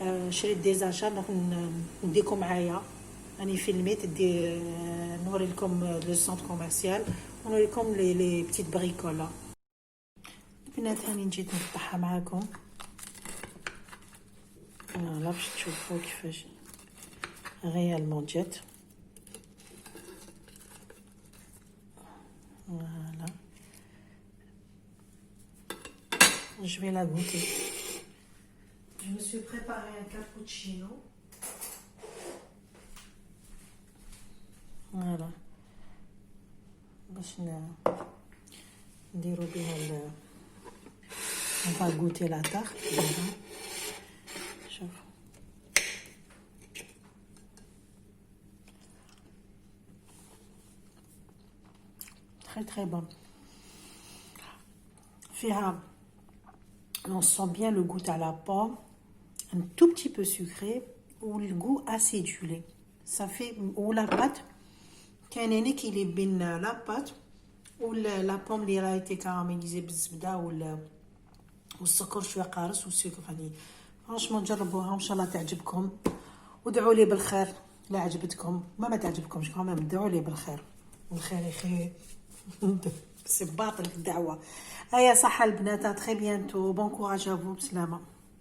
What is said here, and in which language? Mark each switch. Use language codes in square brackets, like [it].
[ar] شريت دي زاشا نديكم معايا راني فيلميت نوري لكم لو سونتر كوميرسيال ونوري لكم لي بتيت بريكولا. البنات هاني جيت نقطعها معاكم. فوالا باش تشوفوا كيفاش ريالمون جات. [fr] فوالا je vais la goûter. Je me suis préparé un cappuccino. فوالا باش نديرو بها on va goûter la tarte. شوف très très bon. فيها on sent bien le goût à la pomme, un tout petit peu sucré ou le goût acidulé. Ça fait ou la pâte [ar] كاين [fr] un équilibre [ar] بين [fr] la pâte ou la pomme [ar] اللي راهي [fr] été caramélisée [ar] بالزبده والسكر شويه قارص والسكر يعني فرانشمون جربوها وان شاء الله تعجبكم ودعوا لي بالخير لا عجبتكم ما تعجبكمش كمان ادعوا لي بالخير والخير يخير سي باطل الدعوه. هيا صحه البنات، تري بيانتو، بون كوراج افو، بسلامه.